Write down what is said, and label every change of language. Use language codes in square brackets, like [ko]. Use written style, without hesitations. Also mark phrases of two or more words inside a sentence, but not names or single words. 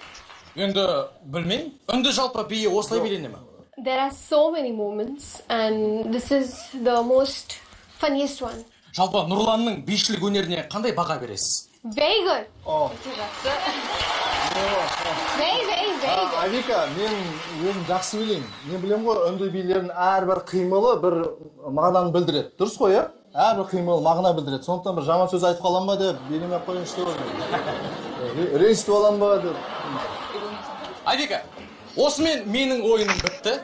[kk] Енді білмеймін. Үнді жалпы бие осылай билене ме? [en] There are so many moments, and this is the most funniest one. [kk] Жалпы Нұрланның бишілік өнеріне қандай баға бересіз? [en] Very good. Very good. [kk] Авика, мен өзім жақсы білеймін. Мен білем ғой, үнді билердің әрбір қимылы бір мағынаны білдіреді. Дұрыс қой, иә? Әрбір қимыл мағына білдіреді. Сондықтан бір жаман сөз айтып қалам ба деп, беліме қойыншы деп ойлаймын. Ренжітіп алам ба деп. Авика, осымен менің ойыным бітті.